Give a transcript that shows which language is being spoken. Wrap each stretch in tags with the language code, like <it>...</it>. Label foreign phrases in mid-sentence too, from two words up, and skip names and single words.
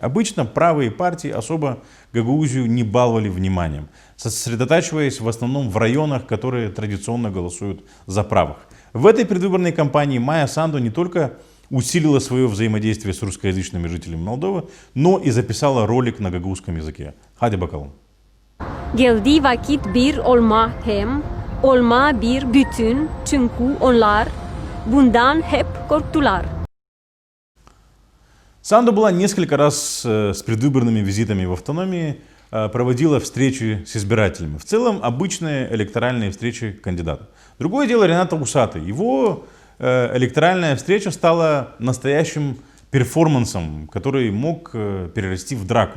<ru>Обычно правые партии особо Гагаузию не баловали вниманием, сосредотачиваясь в основном в районах, которые традиционно голосуют за правых. В этой предвыборной кампании Майя Санду не только усилила свое взаимодействие с русскоязычными жителями Молдовы, но и записала ролик на гагаузском языке.</ru> <gag>Хади бакалım. Geldiği vakit bir olma bir bütün, çünkü onlar bundan hep korktular.</gag> <ru>Санду была несколько раз с предвыборными визитами в автономии, проводила встречи с избирателями. В целом обычные электоральные встречи кандидата. Другое дело Ренат Усатый. Его электоральная встреча стала настоящим перформансом, который мог перерасти в драку.</ru>